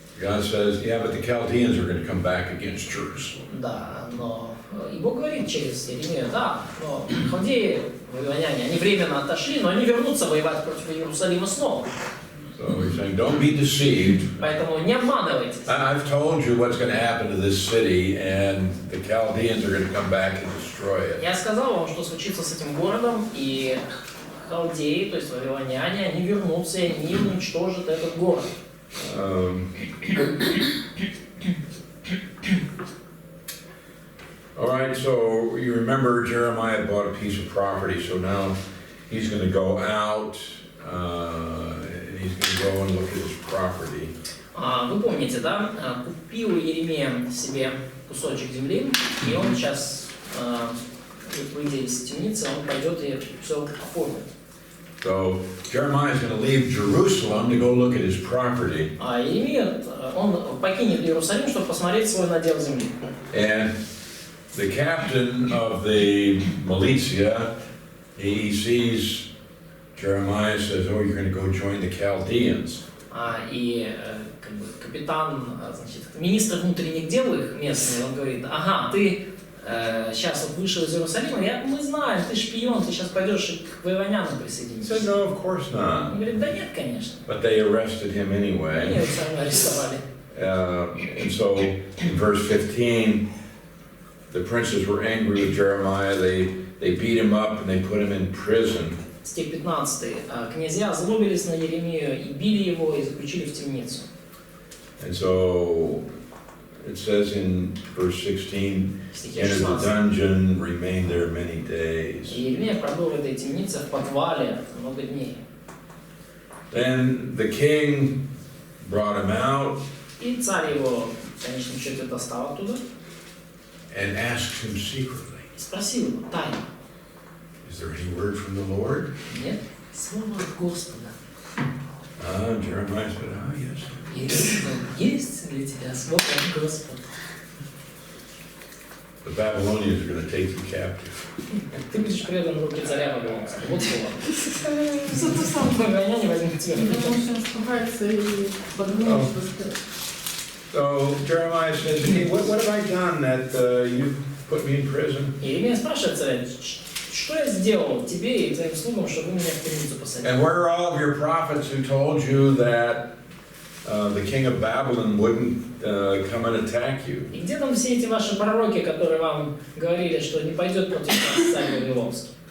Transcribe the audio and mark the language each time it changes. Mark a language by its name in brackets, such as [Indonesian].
[English] God says, yeah, but the Chaldeans are going to come back against Jerusalem. [Russian] Да, но и Бог говорит через Иеремию, да, но халдеи, вавилоняне, они временно отошли, но они вернутся воевать против Иерусалима снова. [English] So he's saying, don't be deceived. [Russian] Поэтому не обманывайтесь. [English] I've told you what's going to happen to this city, and the Chaldeans are going to come back and destroy it. [Russian] Я сказал вам, что случится с этим городом, и халдеи, то есть вавилоняне, они вернутся, и они уничтожат этот город. [English] All right, so you remember Jeremiah bought a piece of property, so now he's going to go out and he's going to go and look at his property. [Russian] Вы помните, да? Купил Иеремия себе кусочек земли, и он сейчас, выйдя из темницы, он пойдет и все оформит. [English] So Jeremiah is going to leave Jerusalem to go look at his property. [Russian] А Иеремия, он покинет Иерусалим, чтобы посмотреть свой надел земли. [English] And the captain of the militia, he sees Jeremiah, says, "Oh, you're going to go join the Chaldeans." [Russian] И как бы, капитан, значит, министр внутренних дел их местный, он говорит: ага, ты сейчас вот вышел из Иерусалима, мы знаем, ты шпион, ты сейчас пойдешь к вавилонянам [English] He [Russian] присоединиться. [English] said, "No, of course [Russian] Он [English] not." [Russian] говорит: да нет, конечно. [English] But they arrested him [Russian] Они [English] anyway. [Russian] его все равно арестовали. [English] And so in verse 15, the princes were angry with Jeremiah. They beat him up and they put him in prison. [Russian] Стих 15. Князья злобились на Иеремию и били его, и заключили в темницу. [English] And so it says in verse 16, entered the dungeon, remained there many days. [Russian] Иеремия пробыл в этой темнице в подвале много дней. [English] Then the king brought him out [Russian] И царь его, в конечном счете, достал оттуда [English] and asked him secretly, [Russian] и спросил его тайно: [English] "Is there any word from the Lord?" [Russian] нет? Слово от Господа. [English] Jeremiah said, "Oh, yes." [Russian] Есть для тебя слово от Господа. The Babylonians are going to take you captive. Ты будешь предан в руки царя Вавилонского. Вот слово. Все то самое. Вавилоняне возьмут тебя. Потому что он испугается и подумает, что [English] So Jeremiah says, "Hey, what have I done that you put me in prison?" [Russian] Иеремия спрашивает царя: что я сделал тебе и твоим слугам, чтобы вы меня в темницу посадили? [English] And where are all of your prophets who told you that the king of Babylon wouldn't come and attack you? [Russian] И где там все эти ваши пророки, которые вам говорили, что не пойдет против вас царь Вавилонский?